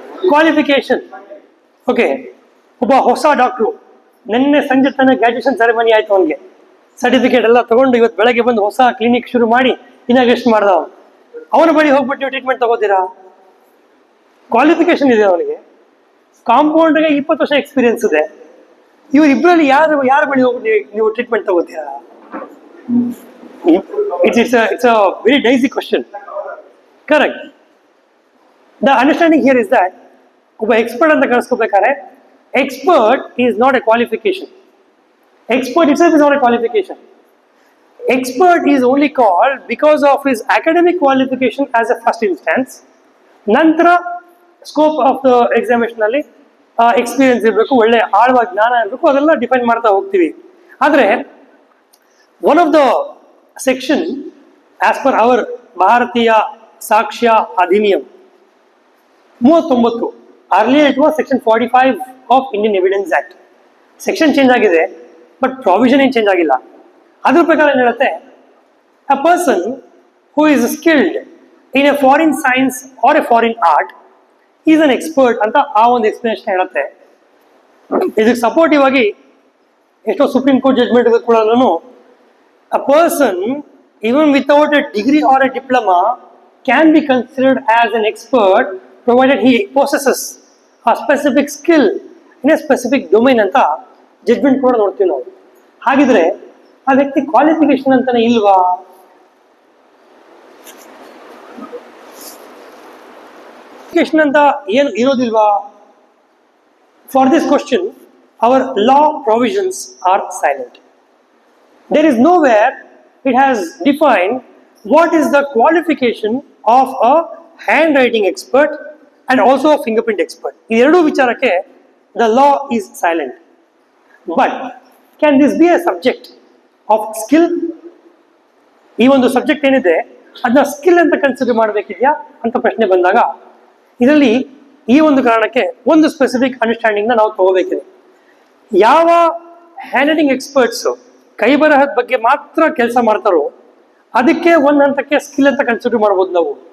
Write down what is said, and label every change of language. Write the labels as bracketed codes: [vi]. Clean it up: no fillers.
[kn] Qualification. Okay, ಒಬ್ಬ ಹೊಸ doctor ನಿನ್ನೆ ಸಂಜೆ ತನಕ ಗ್ರಾಜುಯೇಷನ್ ಸೆರೆಮನಿ ಆಯ್ತು, ಅವನಿಗೆ ಸರ್ಟಿಫಿಕೇಟ್ ಎಲ್ಲ ತಗೊಂಡು ಇವತ್ತು ಬೆಳಗ್ಗೆ ಬಂದು ಹೊಸ ಕ್ಲಿನಿಕ್ ಶುರು ಮಾಡಿ ಇನಾಗ್ರೇಷನ್ ಮಾಡ್ದ. ಅವನ ಬಳಿ ಹೋಗ್ಬಿಟ್ಟು ನೀವು ಟ್ರೀಟ್ಮೆಂಟ್ ತಗೋತೀರಾ? ಕ್ವಾಲಿಫಿಕೇಶನ್ ಇದೆ ಅವನಿಗೆ. ಕಾಂಪೌಂಡ್ಗೆ 20 ವರ್ಷ ಎಕ್ಸ್ಪೀರಿಯನ್ಸ್ ಇದೆ. ಇವರಿಬ್ಬರಲ್ಲಿ ಯಾರ ಬಳಿ ಹೋಗ್ಬಿಟ್ಟು ನೀವು treatment ತಗೋತೀರಾ? [en] It's a very dicey question. Correct. The understanding here is that [kn] ಒಬ್ಬ ಎಕ್ಸ್ಪರ್ಟ್ ಅಂತ ಕಳಿಸ್ಕೋಬೇಕಾದ್ರೆ, [en] expert is not a qualification. Expert itself is not a qualification. Expert is only called because of his academic qualification as a first instance. [kn] Nantra [en] scope of the examination [kn] ಅಲ್ಲಿ experience ಇರಬೇಕು, ಒಳ್ಳೆ ಆಳವಾದ ಜ್ಞಾನ ಇರಬೇಕು, ಅದೆಲ್ಲ define ಮಾಡ್ತಾ ಹೋಗ್ತೀವಿ. [en] ಆದರೆ one of the section as per our Bharatiya Sakshya Adhiniyam 39, earlier it was section 45 of Indian Evidence Act. [kn] Section change ಆಗಿದೆ, ಬಟ್ ಪ್ರಾವಿಷನ್ ಏನು ಚೇಂಜ್ ಆಗಿಲ್ಲ. ಅದ್ರ ಪ್ರಕಾರ ಏನು ಹೇಳುತ್ತೆ, [en] a person who is skilled in a foreign science or a foreign art is an expert [kn] ಅಂತ ಆ ಒಂದು ಎಕ್ಸ್ಪ್ಲನೇಷನ್ ಹೇಳುತ್ತೆ. ಇದಕ್ಕೆ ಸಪೋರ್ಟಿವ್ ಆಗಿ ಎಷ್ಟೋ ಸುಪ್ರೀಂ ಕೋರ್ಟ್ ಜಡ್ಜ್ಮೆಂಟ್ ಕೂಡ [en] a person even without a degree or a diploma can be considered as an expert provided he possesses a specific skill in a specific domain [kn] ಅಂತ judgment ಕೂಡ ನೋಡ್ತೀವಿ ನಾವು. ಹಾಗಿದ್ರೆ ಆ ವ್ಯಕ್ತಿ ಕ್ವಾಲಿಫಿಕೇಶನ್ ಅಂತಾನೆ ಇಲ್ವಾ? ಕ್ವಾಲಿಫಿಕೇಶನ್ ಅಂತ ಏನು ಇರೋದಿಲ್ವಾ? [en] For this question our law provisions are silent. There is nowhere it has defined what is the qualification of a handwriting expert and also a fingerprint expert. [kn] ಈ ಎರಡು ವಿಚಾರಕ್ಕೆ [en] the law is silent. But can this be a subject of skill? [kn] ಈ ಒಂದು subject ಏನಿದೆ ಅದನ್ನ skill ಅಂತ consider ಮಾಡಬೇಕಿದೆಯಾ ಅಂತ ಪ್ರಶ್ನೆ ಬಂದಾಗ, ಇದರಲ್ಲಿ ಈ ಒಂದು ಕಾರಣಕ್ಕೆ ಒಂದು ಸ್ಪೆಸಿಫಿಕ್ ಅಂಡರ್ಸ್ಟ್ಯಾಂಡಿಂಗ್ ನಾವು ತಗೋಬೇಕಿದೆ. ಯಾವ ಹ್ಯಾಂಡ್ ರೈಟಿಂಗ್ ಎಕ್ಸ್ಪರ್ಟ್ಸ್ ಕೈ ಬರಹದ ಬಗ್ಗೆ ಮಾತ್ರ ಕೆಲಸ ಮಾಡ್ತಾರೋ ಅದಕ್ಕೆ ಒಂದು ಹಂತಕ್ಕೆ ಸ್ಕಿಲ್ ಅಂತ ಕನ್ಸಿಡರ್ ಮಾಡ್ಬೋದು ನಾವು.